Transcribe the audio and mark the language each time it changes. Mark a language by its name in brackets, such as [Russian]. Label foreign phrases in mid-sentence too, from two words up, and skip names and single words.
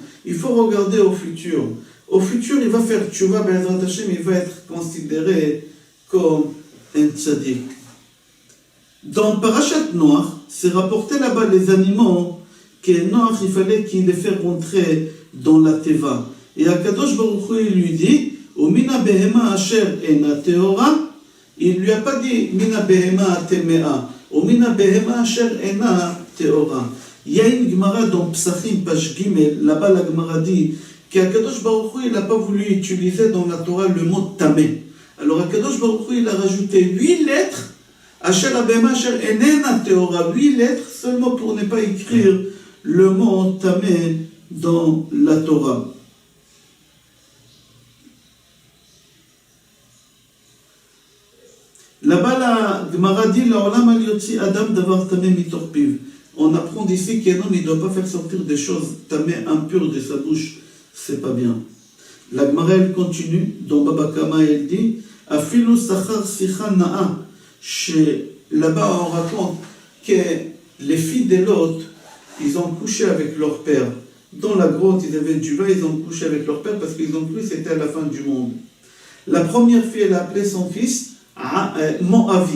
[French] Il faut regarder au futur. Au futur, il va faire tchouva, [Hebrew] בעזרת השם, [French] il va être considéré comme un tzaddik. Dans Parashat Noach, c'est rapporté là-bas les animaux que Noach, il fallait qu'il les fasse rentrer dans la teva. Et [Hebrew] הקדוש ברוך הוא, [French] il lui dit, [Hebrew] ומן הבהמה אשר איננה טהורה, [French] il lui a pas dit [Hebrew] מן הבהמה הטמאה, ומן הבהמה אשר איננה טהורה. [French] Il y a une Gemara dans Psachim, page Gimel, là-bas la Gemara dit qu' [Hebrew] הקדוש ברוך הוא, [French] il n'a pas voulu utiliser dans la Torah le mot tamé. Alors [Hebrew] הקדוש ברוך הוא, [French] il a rajouté 8 lettres, [Hebrew] אשר הבהמה אשר איננה טהורה, [French] 8 lettres seulement pour ne pas écrire le mot tamé dans la Torah. Là-bas, la Gemara dit [Hebrew] לעולם אל יוציא אדם דבר טמא מתוך פיו. [French] On apprend d'ici qu'un homme ne doit pas faire sortir des choses tamé impures de sa bouche. C'est pas bien. La Gemara, elle continue. Dans Baba Kama, elle dit [Hebrew] אפילו שכר שיחה נאה. [French] Là-bas, on raconte que les filles de Lot, ils ont couché avec leur père. Dans la grotte, ils avaient du vin, ils ont couché avec leur père parce qu'ils ont cru que c'était à la fin du monde. La première fille, elle a appelé son fils Moavi.